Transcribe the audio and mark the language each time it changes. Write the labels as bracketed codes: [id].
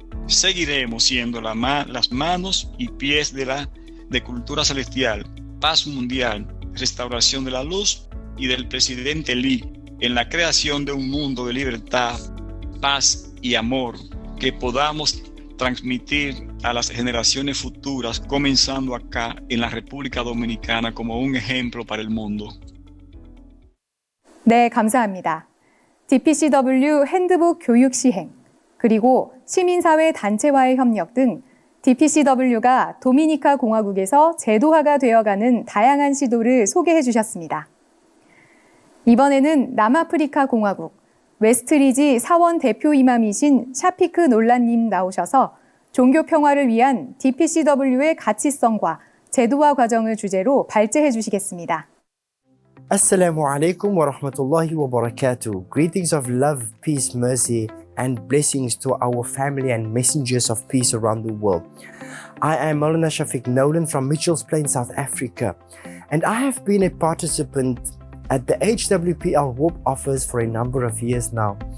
[es] Seguiremos siendo las manos y pies de Cultura Celestial, Paz Mundial, Restauración de la Luz y del presidente Lee en la creación de un mundo de libertad, paz y amor que podamos transmitir a las generaciones futuras, comenzando acá en la República Dominicana como un ejemplo para el mundo. [ko] 네, 감사합니다. DPCW 핸드북 교육 시행, 그리고 시민사회 단체와의 협력 등 DPCW가 도미니카 공화국에서 제도화가 되어가는 다양한 시도를 소개해 주셨습니다. 이번에는 남아프리카 공화국 웨스트리지 사원 대표 이맘이신 샤피크 놀란님 나오셔서 종교 평화를 위한 DPCW의 가치성과 제도화 과정을 주제로 발제해 주시겠습니다. [ar] Assalamu alaikum wa rahmatullahi wa barakatuh. [en] Greetings of love, peace, mercy, and blessings to our family and messengers of peace around the world. I am Maulana Shafiq Nolan from Mitchells Plain, South Africa, and I have been a participant at the HWPL WARP office for a number of years now.